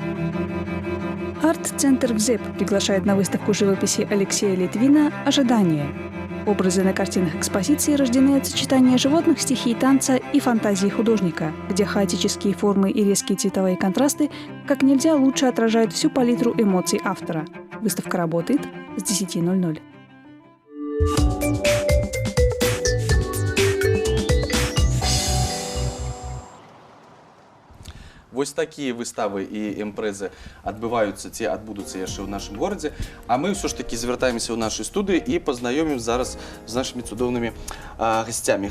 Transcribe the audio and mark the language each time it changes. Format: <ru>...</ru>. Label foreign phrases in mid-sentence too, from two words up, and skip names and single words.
<ru>Арт-центр ВЗЭП приглашает на выставку живописи Алексея Литвина «Ожидание». Образы на картинах экспозиции рождены от сочетания животных, стихий танца и фантазии художника, где хаотические формы и резкие цветовые контрасты как нельзя лучше отражают всю палитру эмоций автора. Выставка работает с 10:00.</ru> <be>Вось такія выставы і імпрэзы адбываюцца ці адбудуцца яшчэ ў нашым горадзе, а мы ўсё ж такі звяртаемся ў нашай студыі і пазнаёмім зараз з нашымі цудоўнымі гасцямі.</be>